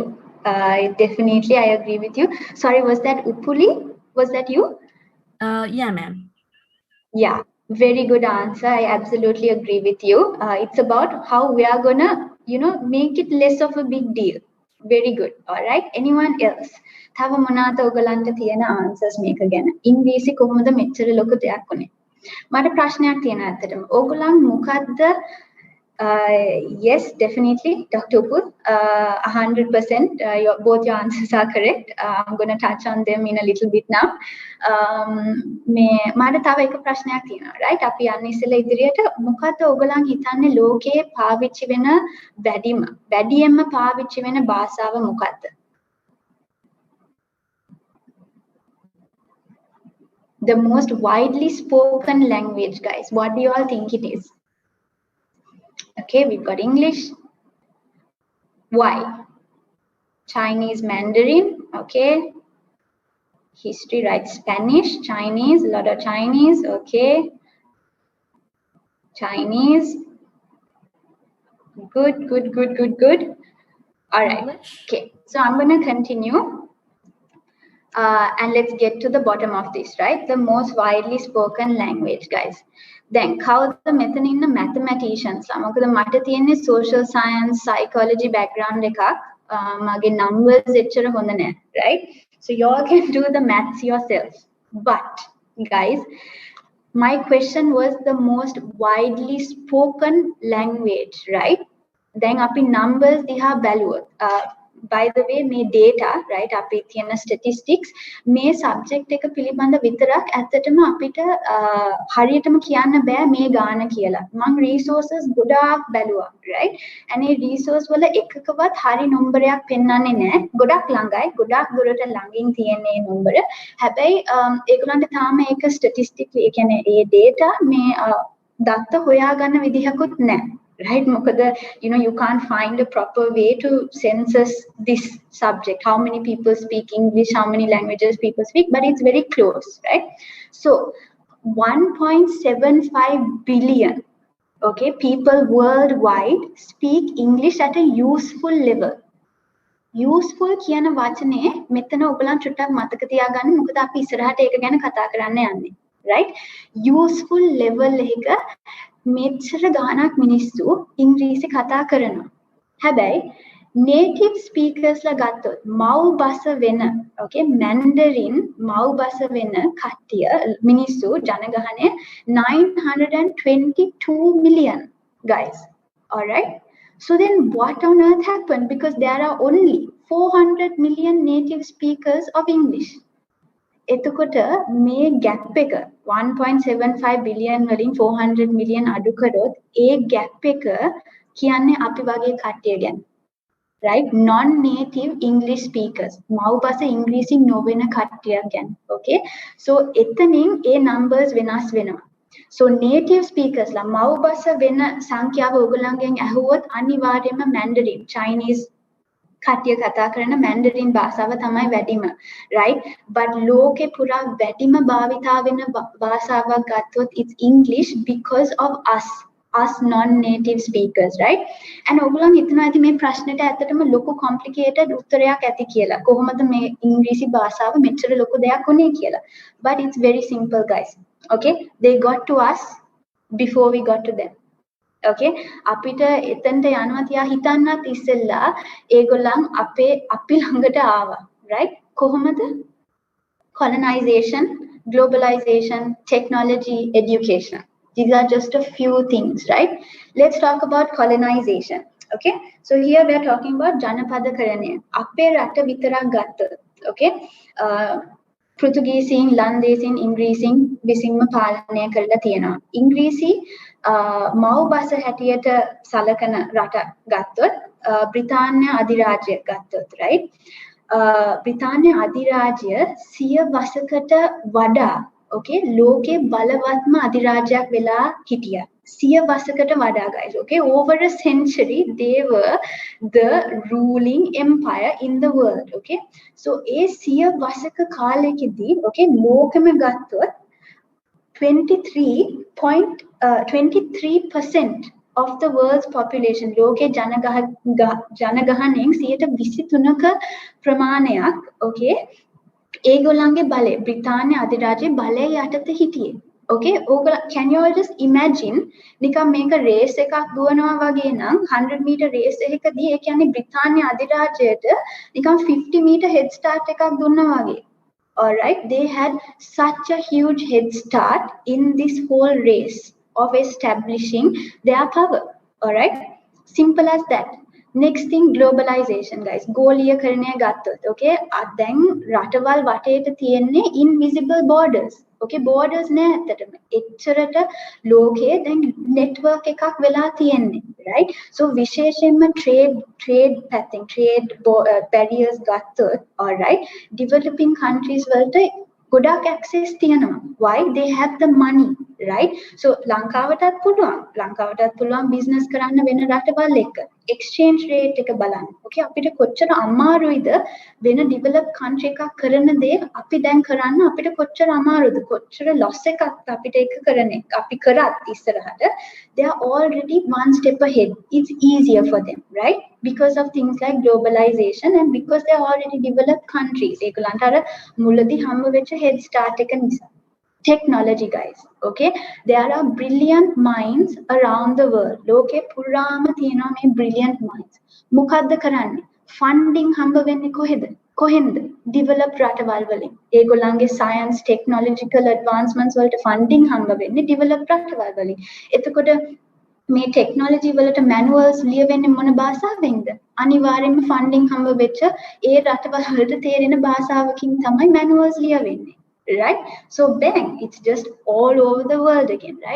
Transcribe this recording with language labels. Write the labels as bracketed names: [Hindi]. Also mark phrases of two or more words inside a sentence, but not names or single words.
[English] Definitely, I agree with you. Sorry, was that Upuli? Was that you? Yeah, ma'am. Yeah, very good answer. I absolutely agree with you. It's about how we are gonna make it less of a big deal. Very good. All right. Anyone else? [Sinhala] තව මොනවාද ඔයගලන්ට තියෙන answers මේක ගැන? ඉංග්‍රීසි කොහොමද මෙච්චර ලොකු දෙයක් උනේ? මට ප්‍රශ්නයක් තියෙනවා ඇත්තටම. ඕගොල්ලන් මොකද්ද [English] yes, definitely, [Sinhala] Dr. [English] Upur, 100%. Both your answers are correct. I'm going to touch on them in a little bit now. [Sinhala] මට තව එක ප්‍රශ්නයක් තියෙනවා, right? අපි යන්නේ ඉස්සෙල්ලා ඉදිරියට මොකද්ද ඔයගොල්ලන් හිතන්නේ ලෝකයේ පාවිච්චි වෙන වැඩියෙන්ම පාවිච්චි වෙන භාෂාව මොකද්ද? [English] The most widely spoken language, guys. What do you all think it is? Okay, we've got English. Why? Chinese, Mandarin. Okay. History, right? Spanish, Chinese, a lot of Chinese. Okay. Chinese. Good. All right. Okay. So I'm going to continue. And let's get to the bottom of this, right? The most widely spoken language, guys. [Sinhala] Then කවුද මෙතන ඉන්න mathematicians ලා? මොකද මට තියෙන්නේ [English] social science psychology background [Sinhala] එකක්. මගේ numbers එච්චර හොඳ නැහැ, right? [English] So you all can do the maths yourself. But guys, my question was the most widely spoken language, right? [Sinhala] Then අපි numbers දිහා බැලුවොත් [English] by the way [Sinhala] මේ data, right, අපි තියෙන statistics මේ subject එක පිළිබඳ විතරක් ඇත්තටම අපිට හරියටම කියන්න බෑ මේ ගාන කියලා. මම resources ගොඩාක් බැලුවා, right? and ඒ resource වල එකකවත් හරි නම්බරයක් පෙන්වන්නේ නැහැ. ගොඩක් ළඟයි, ගොඩක් දුරට ළඟින් තියෙන මේ නම්බර. හැබැයි ඒගොල්ලන්ට තාම ඒක statistically ඒ කියන්නේ ඒ data මේ දත්ත හොයාගන්න විදිහකුත් නැහැ. Right? Mokada, [English] you can't find a proper way to census this subject. How many people speak English, how many languages people speak, but it's very close, right? So 1.75 billion, okay, people worldwide speak English at a useful level. [Sinhala] Useful කියන වචනේ මෙතන ඔයගලන් චුට්ටක් මතක තියාගන්න. මොකද අපි ඉස්සරහට ඒක ගැන කතා කරන්න යන්නේ. Right? Useful level එක මෙච්චර ගානක් මිනිස්සු ඉංග්‍රීසි කතා කරනවා. හැබැයි [English] native speakers [Sinhala] ලා ගත්තොත් මව් භාෂ වෙන okay Mandarin මව් භාෂ වෙන කට්ටිය මිනිස්සු ජනගහනය 922 million, guys. [English] All right? So then what on earth happened? Because there are only 400 million native speakers of English. [Sinhala] එතකොට මේ gap එක 1.75 billion වලින් 400 million අඩු කරොත් ඒ gap එක කියන්නේ අපි වගේ කට්ටිය ගැන, [English] right? Non native English speakers [Sinhala] මව් භාෂා ඉංග්‍රීසි නොවන කට්ටියක් ගැන. Okay, so එතනින් ඒ numbers වෙනස් වෙනවා. [English] So native speakers [Sinhala] ලා මව් භාෂා වෙන සංඛ්‍යාව ඔයගොල්ලන්ගෙන් ඇහුවොත් අනිවාර්යයෙන්ම Mandarin, Chinese කට්ටිය කතා කරන Mandarin භාෂාව තමයි වැඩිම, right? [English] But [Sinhala] ලෝකේ පුරා වැඩිම භාවිතා වෙන භාෂාවක් ගත්තොත් [English] it's English because of us non-native speakers, right? [Sinhala] And ඔයගොල්ලන් හිතනවා ඇති මේ ප්‍රශ්නෙට ඇත්තටම ලොකු complicated උත්තරයක් ඇති කියලා. කොහොමද මේ ඉංග්‍රීසි භාෂාව මෙච්චර ලොකු දෙයක් උනේ කියලා. [English] But it's very simple, guys. Okay? They got to us before we got to them. [Sinhala] Okay, අපිට එතනට යනවා තියා හිතන්නත් ඉස්සෙල්ලා ඒගොල්ලන් අපි ළඟට ආවා, right? කොහොමද? [English] Colonization, globalization, technology, education. These are just a few things, right? Let's talk about colonization. Okay, so here we are talking about ජනපදකරණය. [Sinhala] අපේ රට විතරක් ගත්තොත්, okay, පෘතුගීසින්, ලන්දේසින්, ඉංග්‍රීසින් විසින්ම පාලනය කරලා තියෙනවා. ඉංග්‍රීසි මව් භාෂා හැටියට සලකන රට ගත්තොත් බ්‍රිතාන්‍ය අධිරාජ්‍ය ගත්තොත්, right? බ්‍රිතාන්‍ය අධිරාජ්‍ය 100 වසරකට වඩා okay ලෝකේ බලවත්ම අධිරාජ්‍යයක් වෙලා හිටියා. 100 වසරකට වඩා, guys. [English] Okay, over a century they were the ruling empire in the world. [Sinhala] Okay, so ඒ 100 වසරක කාලෙකදී okay ලෝකෙම ගත්තොත් [English] 23% of the world's population [Sinhala] ලෝකේ ජනගහනයෙන් 23%ක ප්‍රමාණයක් okay ඒගොල්ලන්ගේ බලය බ්‍රිතාන්‍ය අධිරාජ්‍යයේ බලය යටතේ හිටියේ. [English] Okay, can you all just imagine [Sinhala] නිකන් මේක රේස් එකක් දුවනවා වගේ නම් 100 [English] meter race [Sinhala] එකකදී ඒ කියන්නේ බ්‍රිතාන්‍ය අධිරාජ්‍යයට නිකන් 50 [English] meter head start [Sinhala] එකක් දුන්නා වගේ. [English] All right, they had such a huge head start in this whole race of establishing their power. All right, simple as that. Next thing, globalization, guys. [Sinhala] ගෝලීයකරණය ගත්තොත්, okay, දැන් රටවල් වටේට තියෙන්නේ [English] invisible borders. [Sinhala] Okay, borders නෑ ඇත්තටම. එච්චරට ලෝකයේ දැන් network එකක් වෙලා තියෙන්නේ, right? So විශේෂයෙන්ම trade පැත්තෙන් [English] trade barriers [Sinhala] ගත්තොත්, [English] all right, developing countries [Sinhala] වලට ගොඩක් access තියෙනවා. [English] Why? They have the money, right? [Sinhala] So ලංකාවටත් පුළුවන් business කරන්න වෙන රටවල් එක්ක. [English] Exchange rate [Sinhala] එක බලන්න. Okay, අපිට කොච්චර අමාරුයිද වෙන [English] developed country [Sinhala] එකක් කරන දේ අපි දැන් කරන්න අපිට කොච්චර අමාරුද කොච්චර loss එකක් අපිට එක කරන එක අපි කරත් ඉස්සරහට [English] they are already one step ahead. It's easier for them, right? Because of things like globalization and because they are already developed countries. [Sinhala] ඒගොල්ලන්ට අර මුලදී හම්බ වෙච්ච head start එක නිසා. [English] Technology, guys. Okay, there are brilliant minds around the world. [Sinhala] ලෝකේ පුරාම තියෙන මේ [English] brilliant minds. [Sinhala] මොකද්ද කරන්නේ funding හම්බ වෙන්නේ කොහෙන්ද developed රටවල් වලින්. ඒගොල්ලන්ගේ [English] science technological advancements [Sinhala] වලට funding හම්බ වෙන්නේ developed රටවල් වලින්. එතකොට මේ technology වලට manuals ලියවෙන්නේ මොන භාෂාවෙන්ද? අනිවාර්යයෙන්ම funding හම්බ වෙච්ච ඒ රටවල් වලට තේරෙන භාෂාවකින් තමයි manuals ලියවෙන්නේ. Right? [English] So bang, it's just all over the world again, right?